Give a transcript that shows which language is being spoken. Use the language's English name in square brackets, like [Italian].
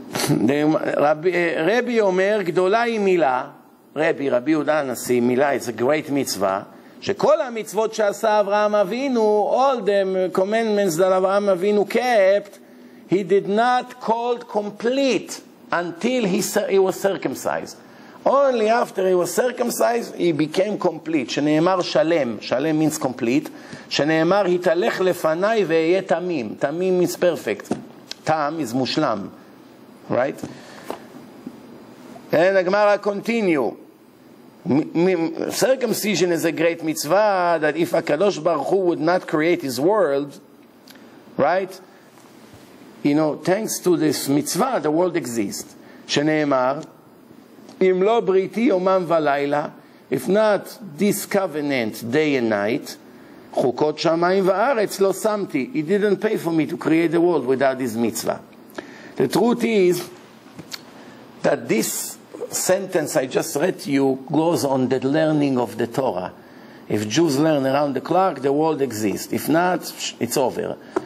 [English] Rabbi Omer, [Hebrew] גדולה היא מילה, [English] רבי יהודה הנשיא, מילה, it's a great mitzvah, [Hebrew] שכל המצוות שעשה אברהם אבינו, [English] all the commandments that Avraham Avinu kept, he did not call complete until he was circumcised. Only after he was circumcised, he became complete. [Hebrew] שנאמר שלם, שלם [English] means complete, [Hebrew] שנאמר התהלך לפניי ואהיה תמים, תמים [English] means perfect, [Hebrew] תם [English] is [Hebrew] מושלם. [English] Right? And the Gemara continue. Circumcision is a great mitzvah that if HaKadosh Baruch Hu would not create his world, right? You know, thanks to this mitzvah, the world exists. [Hebrew] שנאמר, אם לא בריתי יומם ולילה, [English] if not this covenant day and night, [Hebrew] חוקות שמיים וארץ לא שמתי. [English] He didn't pay for me to create the world without this mitzvah. The truth is that this sentence I just read to you goes on the learning of the Torah. If Jews learn around the clock, the world exists. If not, it's over.